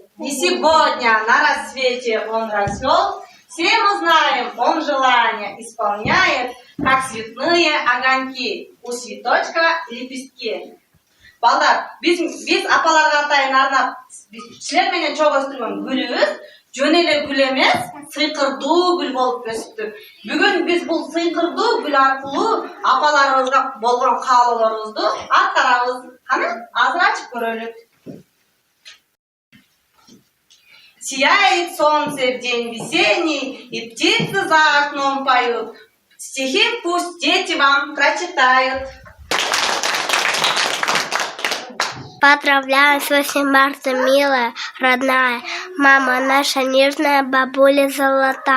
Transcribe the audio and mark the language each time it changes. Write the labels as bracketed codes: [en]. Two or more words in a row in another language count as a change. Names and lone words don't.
[ky] И сегодня на рассвете он расцвел, все мы знаем, он желания исполняет, как цветные огоньки, у цветочка лепестки. Балдар, biz апаларга атайын арнап, силер менен чогуу өстүргөн гүлүбүз жөн эле гүл эмес, сыйкырдуу гүл болуп өстүк. Бүгүн биз бул сыйкырдуу гүл аркылуу апаларыбызга болгон каалоолорубузду аткарабыз. Кана, азыр ачып көрөлүк. [ru] Сияет солнце в день весенний, и птицы за окном поют. Стихи пусть дети вам прочитают. Поздравляю с 8 марта, милая, родная, мама наша нежная, бабуля золота.